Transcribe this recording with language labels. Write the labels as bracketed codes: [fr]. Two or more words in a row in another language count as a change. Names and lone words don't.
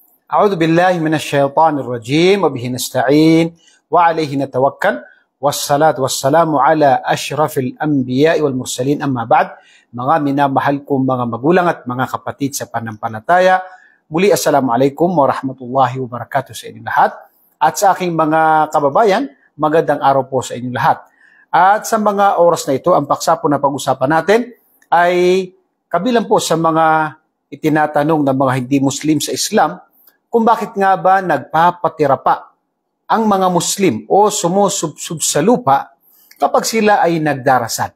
[ar] أعوذ بالله من الشيطان الرجيم وبه نستعين وعليه نتوكل والصلاة والسلام على أشرف الأنبياء والمرسلين أما بعد. [tl] Mga minamahal kong mga magulang at mga kapatid sa panampalataya, muli [ar] السلام عليكم ورحمة الله وبركاته [tl] sa inyong lahat. At sa aking mga kababayan, magandang araw po sa inyong lahat. At sa mga oras na ito, ang paksa po na pag-usapan natin ay kabilang po sa mga itinatanong ng mga hindi Muslim sa Islam kung bakit nga ba nagpapatira pa ang mga Muslim o sumusubsub sa lupa kapag sila ay nagdarasal.